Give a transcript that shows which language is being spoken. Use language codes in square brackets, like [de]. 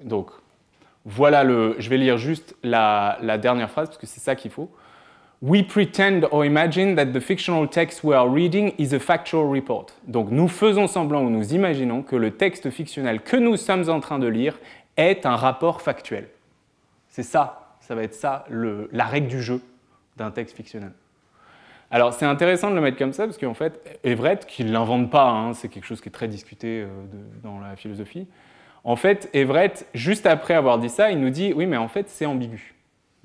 [fr] Donc, voilà je vais lire juste la dernière phrase, parce que c'est ça qu'il faut. [en] We pretend or imagine that the fictional text we are reading is a factual report. [fr] Donc, nous faisons semblant ou nous imaginons que le texte fictionnel que nous sommes en train de lire est un rapport factuel. C'est ça. Ça va être ça, la règle du jeu d'un texte fictionnel. Alors, c'est intéressant de le mettre comme ça, parce qu'en fait, Everett, qui ne l'invente pas, hein, c'est quelque chose qui est très discuté dans la philosophie, en fait, Everett, juste après avoir dit ça, il nous dit « oui, mais en fait, c'est ambigu ».